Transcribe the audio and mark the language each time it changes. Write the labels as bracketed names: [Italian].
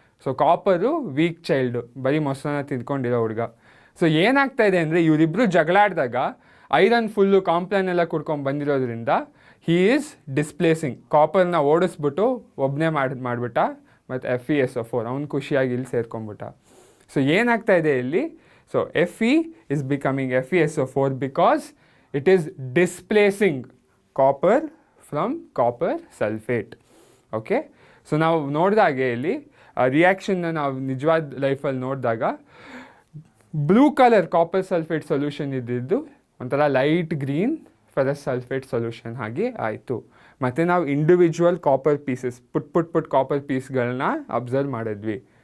[Kannada] So copper weak child, ಬರೀ ಮೊಸರನ್ನ ತಿಂದ್ಕೊಂಡಿರೋ ಹುಡುಗ. ಸೊ ಏನಾಗ್ತಾ ಇದೆ ಅಂದರೆ ಇವರಿಬ್ಬರು ಜಗಳಾಡಿದಾಗ ಐರನ್ ಫುಲ್ಲು ಕಾಂಪ್ಲಾನ್ ಎಲ್ಲ ಕುಡ್ಕೊಂಡು ಬಂದಿರೋದ್ರಿಂದ [English] he is displacing, [Kannada] ಕಾಪರ್ನ ಓಡಿಸ್ಬಿಟ್ಟು ಒಬ್ಬನೇ ಮಾಡಿಬಿಟ್ಟ, ಮತ್ತು FeSO4 ಅವ್ನು ಖುಷಿಯಾಗಿ ಇಲ್ಲಿ ಸೇರ್ಕೊಂಡ್ಬಿಟ್ಟ. [English] so [Kannada] ಏನಾಗ್ತಾ ಇದೆ ಇಲ್ಲಿ, [English] So Fe is becoming FeSO4 because it is displacing copper from copper sulfate. [Kannada] Okay, so ನಾವು ನೋಡಿದಾಗೆ ಇಲ್ಲಿ ರಿಯಾಕ್ಷನ್ನ ನಾವು ನಿಜವಾದ ಲೈಫಲ್ಲಿ ನೋಡಿದಾಗ blue colour copper sulphate solution ಇದ್ದಿದ್ದು ಒಂಥರ light green ferrous sulphate solution ಆಗಿ ಆಯಿತು. ಮತ್ತು ನಾವು ಇಂಡಿವಿಜುವಲ್ ಕಾಪರ್ ಪೀಸಸ್ ಪುಟ್ ಕಾಪರ್ ಪೀಸ್ಗಳನ್ನ ಅಬ್ಸರ್ವ್ ಮಾಡಿದ್ವಿ.